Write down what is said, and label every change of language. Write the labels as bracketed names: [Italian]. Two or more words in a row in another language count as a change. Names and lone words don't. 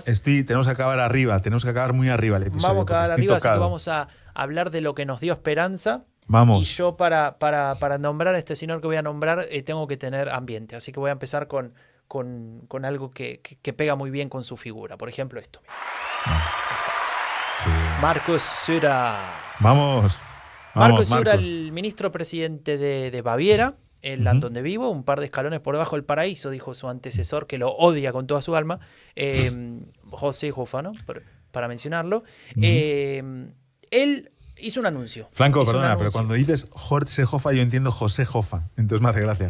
[Spanish] Tenemos que acabar arriba, tenemos que acabar muy arriba el episodio. Vamos a acabar arriba, así que vamos a hablar de lo que nos dio esperanza. Vamos. Y yo para nombrar a este señor que voy a nombrar tengo que tener ambiente. Así que voy a empezar con algo que pega muy bien con su figura. Por ejemplo, esto. Sí. Markus Söder. Vamos. Markus Söder, el ministro presidente de Baviera, el land donde vivo, un par de escalones por debajo del paraíso, dijo su antecesor, que lo odia con toda su alma, José Jofa, ¿no? Para mencionarlo. Él hizo un anuncio. Franco, perdona, pero cuando dices Jorge Jofa, yo entiendo José Jofa. Entonces me hace gracia.